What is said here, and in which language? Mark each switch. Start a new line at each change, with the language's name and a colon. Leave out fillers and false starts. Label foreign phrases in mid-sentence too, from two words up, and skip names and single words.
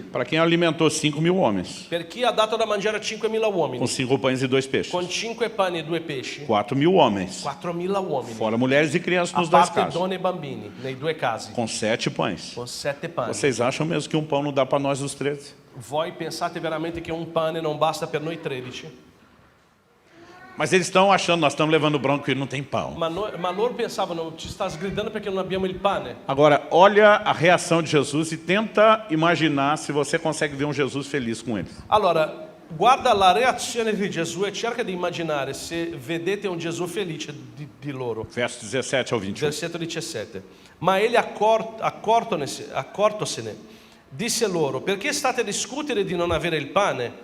Portuguese: Para quem alimentou 5.000 homens,
Italian: Per chi ha dato da mangiare a 5.000 uomini,
Portuguese: com 5 pães e 2 peixes.
Italian: con 5 pani e 2 pesci,
Portuguese: 4.000 homens,
Italian: 4.000 uomini,
Portuguese: fora mulheres e crianças
Italian: a
Portuguese: nos dois
Italian: parte
Portuguese: casos.
Italian: donne e bambini, nei due casi,
Portuguese: Com 7 pães.
Italian: con 7 pani.
Portuguese: Vocês acham mesmo que um pão não dá para nós os 13?
Italian: Voi pensate veramente che un pane non basta per noi 13?
Portuguese: Mas eles estão achando, nós estamos levando bronca e não tem pão.
Italian: Ma loro pensavano, ci sta sgridando perché non abbiamo il pane.
Portuguese: Agora, olha a reação de Jesus e tenta imaginar se você consegue ver um Jesus feliz com eles.
Italian: Allora, guarda la reazione di Gesù e cerca di immaginare se vedete un Gesù felice di loro.
Portuguese: Verso 17 ao 21.
Italian: Versetto 17. Ma egli accortosene, disse loro, perché state a discutere di non avere il pane?